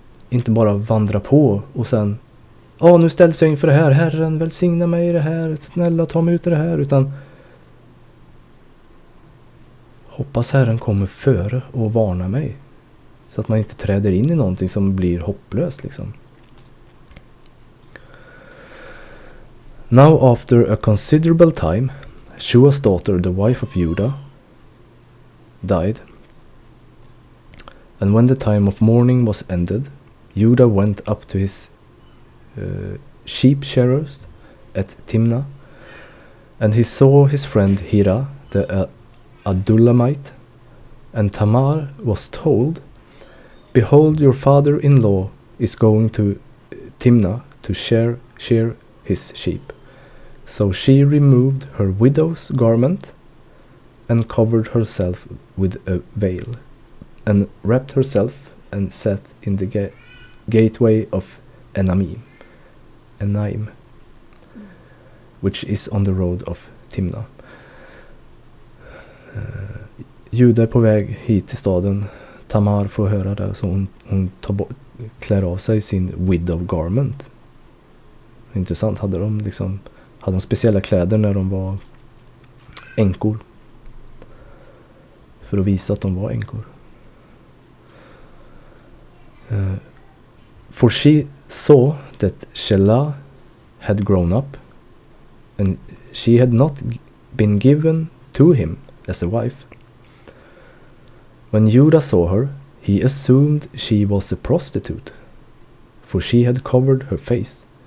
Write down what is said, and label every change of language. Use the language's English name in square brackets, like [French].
[Swedish] Inte bara vandra på och sen nu ställs jag inför det här. Herren välsigna mig i det här. Snälla ta mig ut i det här. Utan hoppas Herren kommer före och varna mig. Så att man inte träder in i någonting som blir hopplöst liksom. [English] Now after a considerable time, Shua's daughter, the wife of Juda, died. And when the time of mourning was ended, Judah went up to his sheep shearers at Timnah, and he saw his friend Hira, the Adullamite, and Tamar was told, behold, your father-in-law is going to Timnah to shear his sheep. So she removed her widow's garment and covered herself with a veil, and wrapped herself and sat in the gateway of Enaim, which is on the road of Timnah. [Swedish] Juda är på väg hit till staden. Tamar får höra det, så hon klär av sig sin [English] widow garment. [Swedish] Intressant, hade de speciella kläder när de var änkor? För att visa att de var änkor. [English] For she saw that Shelah had grown up, and she had not been given to him as a wife. When Judah saw her, he assumed she was a prostitute, for she had covered her face.